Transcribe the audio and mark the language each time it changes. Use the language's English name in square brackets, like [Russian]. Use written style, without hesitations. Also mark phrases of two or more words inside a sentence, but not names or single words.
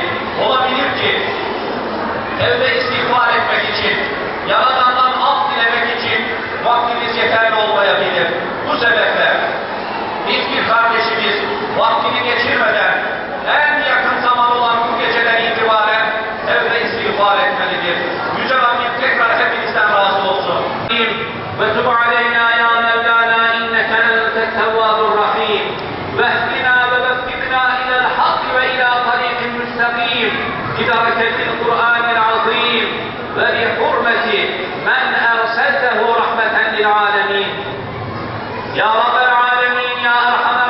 [Turkish] Olabilir ki tevbe istiğfar etmek için, Yaradan'dan af dilemek için vaktimiz yeterli olmayabilir. Bu sebeple hiçbir kardeşimiz vaktini geçirmeden en yakın zaman olan bu geceden itibaren tevbe istiğfar etmelidir. Yüce Rabbim tekrar hepinizden razı olsun. [Arabic] وَتُبْ عَلَيْنَا يَا مَوْلَانَا إِنَّكَ أَنْتَ التَّوَّابُ الرَّحِيمُ وَاهْدِنَا وَوَفِّقْنَا إِلَى الْحَقِّ وَإِلَى طَرِيقٍ مُسْتَقِيمٍ بِبَرَكَةِ الْقُرْآنِ الْعَظِيمِ وَبِحُرْمَةِ مَنْ أَرْسَلْتَهُ رَحْمَةً لِلْعَالَمِينَ. يا رب العالمين يا